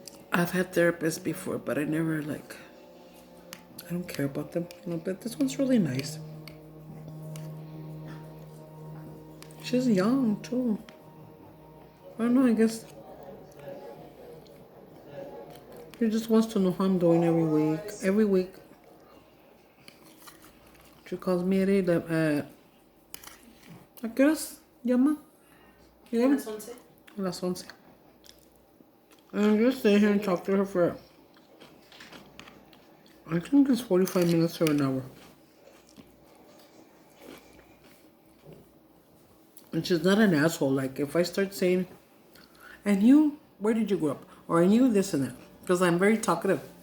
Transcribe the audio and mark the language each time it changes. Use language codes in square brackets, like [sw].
[en] I've had therapists before, but I never I don't care about them, but this one's really nice. She's young too. I don't know, I guess she just wants to know how I'm doing every week. Every week. She calls me at [es] ¿a qué horas llama? Las 11. A las 11. [en] And I'm just stay here and talk to her for, I think it's 45 minutes or an hour. And she's not an asshole. Like, if I start saying, and you, where did you grow up? Or and you, this and that. Because I'm very talkative.